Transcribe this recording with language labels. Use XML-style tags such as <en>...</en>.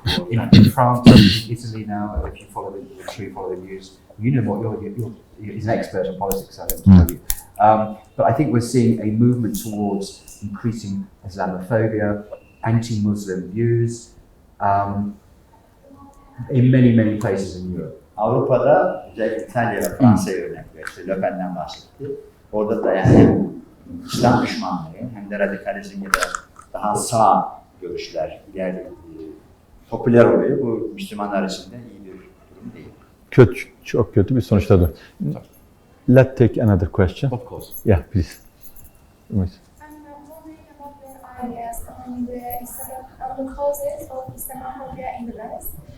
<en>In France, Italy now, if you follow the news, you know what he's an expert on politics, I don't tell you. But I think we're seeing a movement towards increasing Islamophobia, anti-Muslim views, in many places in Europe.</en> <tr>Avrupa'da özellikle İtalya ve Fransa'ya örnek veriyor. İşte Le Pen'den bahsetti. Orada da yani hem İslam düşmanlığı hem de radikalizm ya da daha sağ görüşler ileride popüler oluyor. Bu Müslümanlar için de iyi bir durum değil. Kötü, çok kötü bir sonuçtadır.</tr> <en>Let's take another question. Of course. Yeah, please. I'm wondering about your ideas on the causes of Islamophobia in the West.</en>